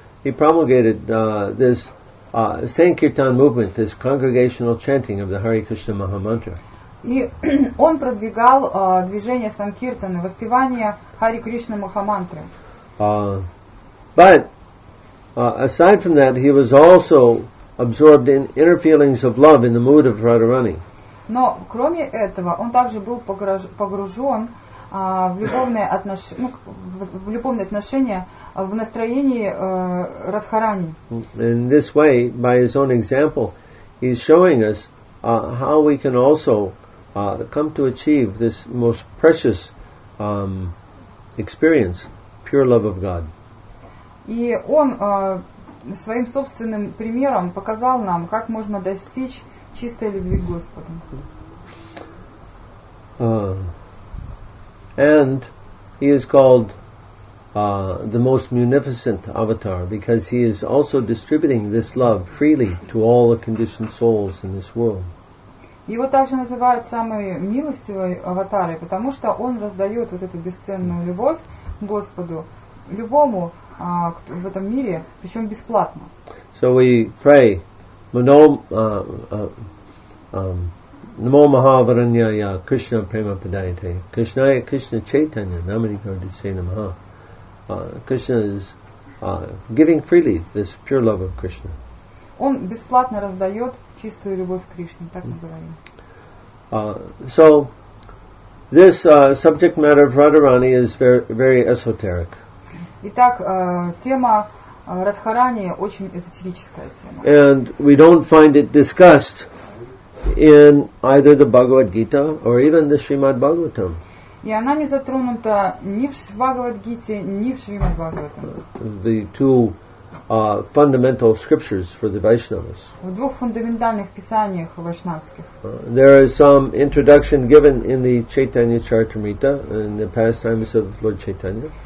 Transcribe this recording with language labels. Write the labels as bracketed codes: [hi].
[en] He promulgated this Sankirtan movement, this congregational chanting of the Hare Krishna Mahamantra. [ru] И он продвигал движение Санкиртаны, воспевание Хари Кришна Махамантры. [en] But aside from that, he was also absorbed in inner feelings of love in the mood of Radharani. [ru] Но кроме этого, он также был погружен в любовные отношения, в настроении Радхарани. [en] In this way, by his own example, he's showing us how we can also come to achieve this most precious experience, pure love of God. [ru] И он своим собственным примером показал нам, как можно достичь чистой любви к Господу. [en] And he is called the most munificent avatar because he is also distributing this love freely to all the conditioned souls in this world. [ru] Его также называют самой милостивой аватарой, потому что он раздает вот эту бесценную любовь к Господу любому в этом мире, причем бесплатно. [en] So we pray, [sa] Namo Mahavaranyaya Krishna Prema Padayate Krishnaya Krishna Chaitanya Namani Gardise Namaha. [en] Krishna is giving freely this pure love of Krishna. [ru] Он бесплатно раздает чистую любовь к Кришне, так мы говорим. [en] So this subject matter of Radharani is very, very esoteric. [ru] Итак, тема Радхарани очень эзотерическая тема. [en] And we don't find it discussed in either the Bhagavad Gita or even the Srimad Bhagavatam. [ru] И она не затронута ни в Бхагавад-гите, ни в Шримад Бхагаватам. [en] The two fundamental scriptures for the Vaishnavas. [ru] В двух фундаментальных писаниях вайшнавских. [en] There is some introduction given in the Chaitanya Charitamrita in the pastimes of Lord Chaitanya.